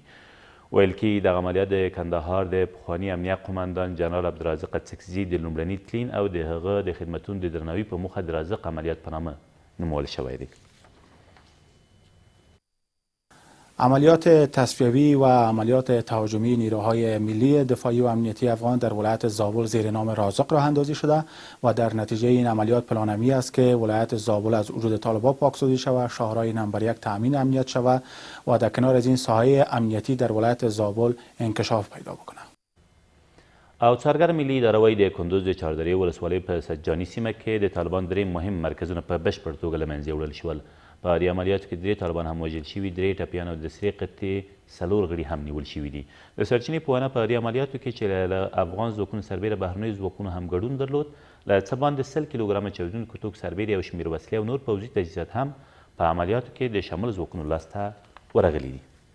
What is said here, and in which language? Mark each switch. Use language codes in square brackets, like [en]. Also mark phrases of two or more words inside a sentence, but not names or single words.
[ps] ویل کېږي دغه عملیات د کندهار د پخواني امنیه قمندان جنرال عبدالرازق څکزي د لومړني تلین او د هغه د خدمتونو د درناوي په موخه د رازق عملیات په نامه نومول شوی دی. [fa] عملیات تصفیوی و عملیات تهاجمی نیروهای ملی دفاعی و امنیتی افغان در ولایت زابل زیر نام رازق راه اندازی شده و در نتیجه این عملیات پلانمی است که ولایت زابل از وجود طالبان پاکسازی شود، شاهراه نمبر 1 تأمین امنیت شود و در کنار از این ساحه امنیتی در ولایت زابل انکشاف پیدا بکنه. [ps] او څارګر ملي اداره وایي د کندوز د چهاردرې ولسوالۍ په سجاني سیمه کې د طالبان 3 مهم مرکزونه په بشپړ توګه له منځه وړل شول. په دې عملیاتو کې 3 طالبان هم وژل شوي، 3 ټپیان او د سرې قطعې 4 غړي هم نیول شوي دي. د سرچینې په وینا په دې عملیاتو کې چې له افغان ځواکونو سربیره بهرنیو ځواکونو هم ګډون درلود، له څه باندې 100 کیلوګرامه چاودونکو توکو سربیره یو شمېر وسلې او نور پوځي تجهیزات هم په عملیاتو کې د شاملو ځواکونو لاسته ورغلي دي.